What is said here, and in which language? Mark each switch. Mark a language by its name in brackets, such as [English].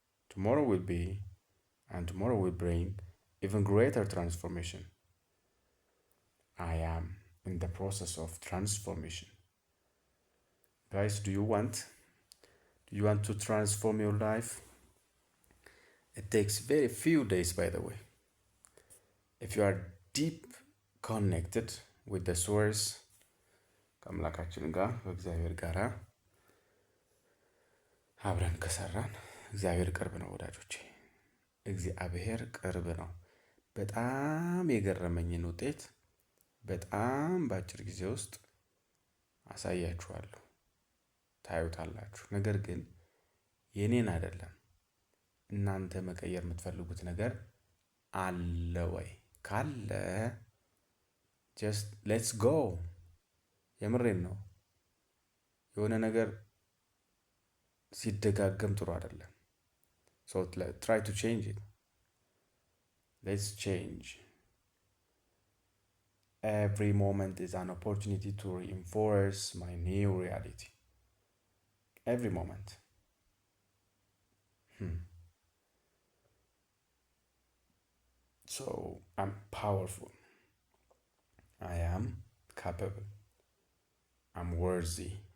[English] Tomorrow will bring even greater transformation. I am in the process of transformation. Guys, do you want to transform your life? It takes very few days, by the way. If you are deep connected with the source, [Amharic] ከአምላካችን ጋር ከእግዚአብሔር ጋር አብረን ከሰራን እግዚአብሔር ቅርብ ነው ወዳጆቼ። እግዚአብሔር ቅርብ ነው። በጣም የገረመኝን ውጤት በጣም በአጭር ጊዜ ውስጥ አሳያችኋለሁ፣ ታዩታላችሁ። ነገር ግን የኔን አይደለም፣ እናንተ መቀየር የምትፈልጉት ነገር አለ ወይ? ካለ [English] just let's go። [Amharic] የምሬን ነው። የሆነ ነገር ሲደጋገም ጥሩ አይደለም። [English] so try to change it. Let's change. Every moment is an opportunity to reinforce my new reality. Every moment. So I'm powerful. I am capable. I'm worthy.